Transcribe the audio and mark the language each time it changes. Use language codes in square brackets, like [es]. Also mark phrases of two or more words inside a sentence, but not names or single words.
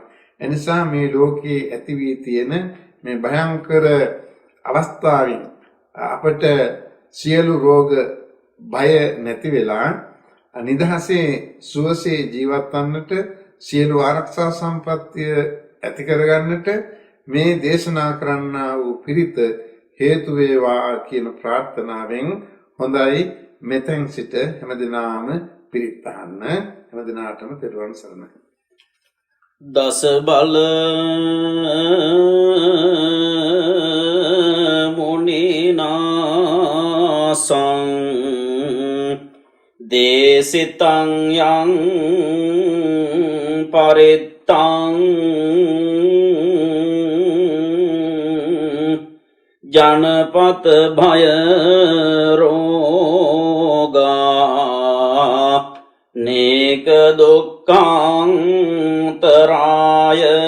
[si] එනිසා මේ ලෝකයේ ඇති වී තියෙන මේ භයංකර අවස්ථාවෙන් අපට සියලු රෝග බය නැති වෙලා නිදහසේ සුවසේ ජීවත් වන්නට සියලු ආරක්ෂා සම්පත්තිය ඇති කරගන්නට මේ දේශනා කරන්නා වූ පිරිත හේතු වේවා කියන ප්‍රාර්ථනාවෙන් හොඳයි මෙතෙන් සිට හැමදිනාම පිරිත් අහන්න හැමදිනාටම තෙරුවන් සරණයි. [pi] දස බල මුනිනාසං දේසිතං යං පරිත්තං ජනපත භය රෝගා නේක දුක්ඛාන්තරාය